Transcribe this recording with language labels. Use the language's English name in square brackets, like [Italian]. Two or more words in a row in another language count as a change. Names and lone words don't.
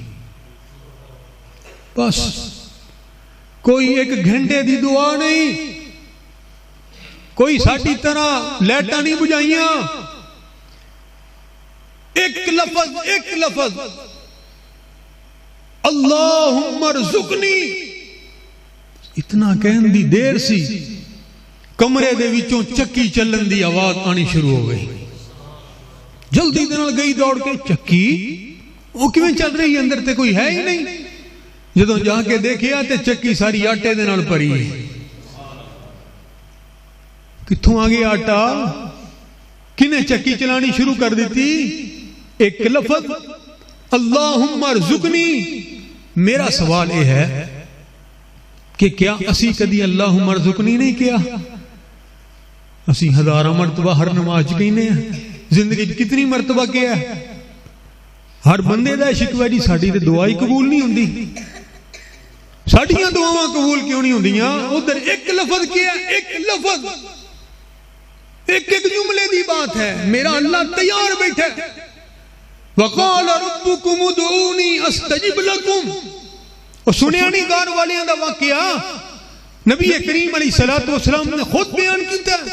[Punjabi] بس کوئی ایک گھنٹے دی دعا نہیں، کوئی ساڈی طرح لیٹاں نہیں بجائیاں، ایک لفظ [Arabic] اللہم ارزقنی. [Punjabi] اتنا کہن دی دیر سی، کمرے دے وچوں چکی چلن دی آواز آنی شروع ہو گئی. جلدی دے نال گئی دوڑ کے، چکی وہ کیویں چل رہی ہے؟ اندر تے کوئی ہے ہی نہیں. جدوں جا کے دیکھیا تے چکی ساری آٹے دے نال بھری ہے. کتھوں آ گیا آٹا؟ کنے چکی چلانی شروع کر دیتی؟ ایک لفظ [Arabic] اللہم ارزقنی. [Punjabi] میرا سوال یہ ہے کہ کیا اسی کدی [Arabic] اللہم ارزقنی [Punjabi] نہیں کیا؟ اسی ہزارہ مرتبہ ہر نماز کہنے ہیں. [Urdu] زندگی کتنی مرتبہ کیا ہے؟ [Punjabi] ہر بندے دا شکوہ جی ساڈی تے دعا ہی قبول نہیں ہوندی. ساڈیاں دعاواں قبول کیوں نہیں ہوندیاں؟ ادھر ایک لفظ کیا، ایک لفظ، ایک جملے دی بات ہے. [Urdu] میرا اللہ تیار بیٹھا ہے. [Arabic] وقال ربکم ادعونی استجب لکم. [Punjabi] اور سنیا نہیں گار والیاں دا واقعہ نبی کریم [Arabic] علیہ السلام [Punjabi] نے خود بیان کیتا ہے.